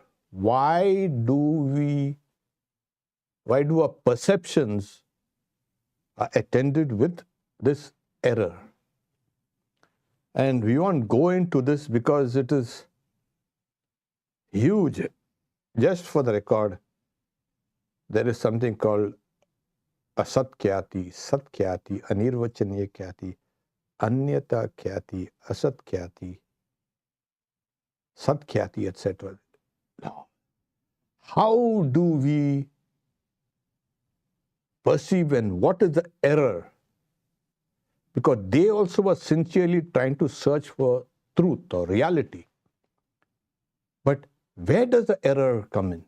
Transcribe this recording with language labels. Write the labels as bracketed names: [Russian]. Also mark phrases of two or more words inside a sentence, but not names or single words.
[English] Why do our perceptions are attended with this error? And we won't go into this because it is huge. Just for the record, there is something called [Sanskrit] asatyati, satyati, anirvachaniya kyati, anyata kyati, asatkyati, satkyati, [English] etc. Now, how do we perceive and what is the error? Because they also were sincerely trying to search for truth or reality. But where does the error come in?